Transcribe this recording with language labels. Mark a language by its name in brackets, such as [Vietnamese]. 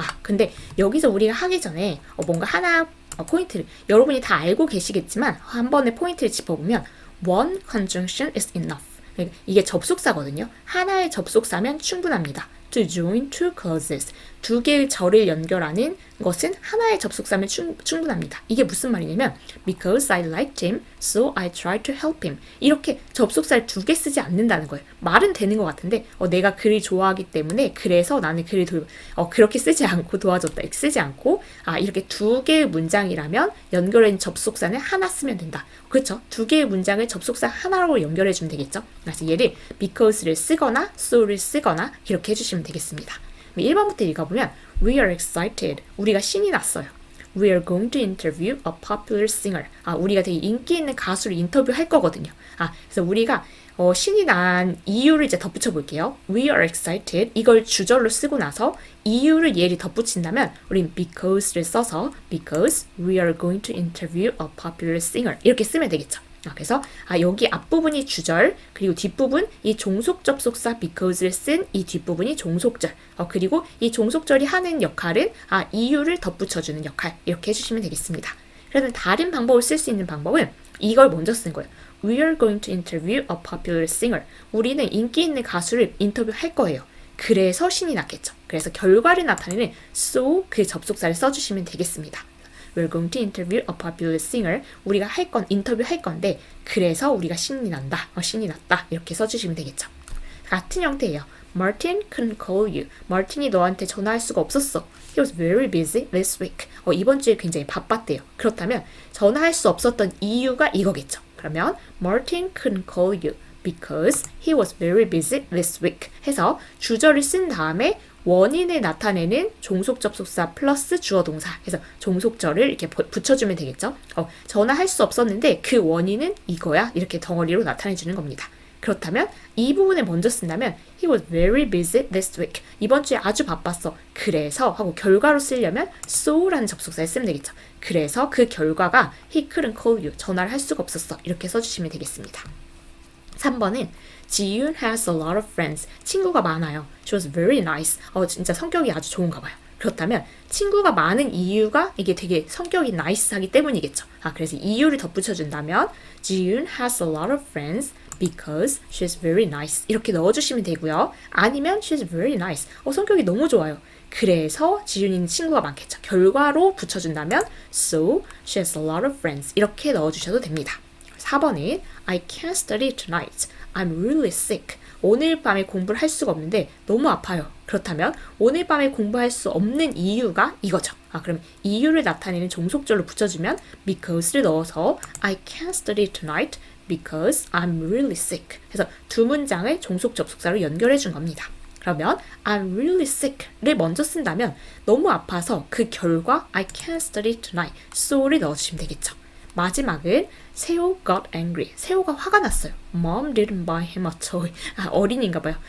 [Korean] 근데 여기서 우리가 하기 전에 뭔가 하나 포인트를 여러분이 다 알고 계시겠지만 한 번에 포인트를 짚어보면 [English] one conjunction is enough. [Korean] 이게 접속사거든요. 하나의 접속사면 충분합니다. [English] To join two clauses. [Korean] 두 개의 절을 연결하는 것은 하나의 접속사면 충분합니다. 이게 무슨 말이냐면 [English] because I liked him, so I tried to help him. [Korean] 이렇게 접속사를 두 개 쓰지 않는다는 거예요. 말은 되는 것 같은데 내가 그를 좋아하기 때문에 그래서 나는 그를 그렇게 쓰지 않고 도와줬다. 쓰지 않고 이렇게 두 개의 문장이라면 연결된 접속사는 하나 쓰면 된다. 그렇죠? 두 개의 문장을 접속사 하나로 연결해주면 되겠죠? 그래서 얘를 because를 쓰거나 so를 쓰거나 이렇게 해주시면 되겠습니다. 1번부터 읽어보면 [English] We are excited. [Korean] 우리가 신이 났어요. [English] We are going to interview a popular singer. [Korean] 우리가 되게 인기 있는 가수를 인터뷰할 거거든요. 그래서 우리가 신이 난 이유를 이제 덧붙여 볼게요. [English] We are excited. [Korean] 이걸 주절로 쓰고 나서 이유를 얘를 덧붙인다면 우린 because를 써서 [English] because we are going to interview a popular singer [Korean] 이렇게 쓰면 되겠죠. 그래서 여기 앞부분이 주절 그리고 뒷부분 이 종속 접속사 because를 쓴 이 뒷부분이 종속절 그리고 이 종속절이 하는 역할은 이유를 덧붙여주는 역할 이렇게 해주시면 되겠습니다. 그러면 다른 방법을 쓸 수 있는 방법은 이걸 먼저 쓴 거예요. [English] We are going to interview a popular singer. [Korean] 우리는 인기 있는 가수를 인터뷰할 거예요. 그래서 신이 났겠죠. 그래서 결과를 나타내는 so 그 접속사를 써주시면 되겠습니다. [English] We're going to interview a popular singer. [Korean] 우리가 인터뷰할 건데 그래서 우리가 신이 난다. 신이 났다. 이렇게 써주시면 되겠죠. 같은 형태예요. [English] Martin couldn't call you. [Korean] 마틴이 너한테 전화할 수가 없었어. [English] He was very busy this week. [Korean] 이번 주에 굉장히 바빴대요. 그렇다면 전화할 수 없었던 이유가 이거겠죠. 그러면 [English] Martin couldn't call you because he was very busy this week [Korean] 해서 주절을 쓴 다음에 원인을 나타내는 종속 접속사 플러스 주어 동사 해서 종속절을 이렇게 붙여주면 되겠죠. 전화할 수 없었는데 그 원인은 이거야. 이렇게 덩어리로 나타내주는 겁니다. 그렇다면 이 부분을 먼저 쓴다면 [English] He was very busy this week. [Korean] 이번 주에 아주 바빴어. 그래서 하고 결과로 쓰려면 so라는 접속사를 쓰면 되겠죠. 그래서 그 결과가 [English] He couldn't call you. [Korean] 전화를 할 수가 없었어. 이렇게 써주시면 되겠습니다. [English] 3번은 지윤 has a lot of friends. [Korean] 친구가 많아요. [English] She was very nice. [Korean] 진짜 성격이 아주 좋은가 봐요. 그렇다면 친구가 많은 이유가 이게 되게 성격이 나이스하기 때문이겠죠. 그래서 이유를 덧붙여준다면 [English] 지윤 has a lot of friends because she's very nice. [Korean] 이렇게 넣어주시면 되고요. [English] 아니면 she's very nice. [Korean] 성격이 너무 좋아요. 그래서 지윤이는 친구가 많겠죠. 결과로 붙여준다면 [English] so she has a lot of friends. [Korean] 이렇게 넣어주셔도 됩니다. [English] 4번은 I can't study tonight. I'm really sick. [Korean] 오늘 밤에 공부를 할 수가 없는데 너무 아파요. 그렇다면 오늘 밤에 공부할 수 없는 이유가 이거죠. 그럼 이유를 나타내는 종속절로 붙여주면 because를 넣어서 [English] I can't study tonight because I'm really sick. [Korean] 그래서 두 문장을 종속 접속사로 연결해 준 겁니다. 그러면 [English] I'm really sick [Korean] 를 먼저 쓴다면 너무 아파서 그 결과 [English] I can't study tonight [Korean] so를 넣어주시면 되겠죠. [English] 마지막은 세호 got angry. [Korean] 세호가 화가 났어요. [English] Mom didn't buy him a toy. [Korean] 어린이인가 봐요.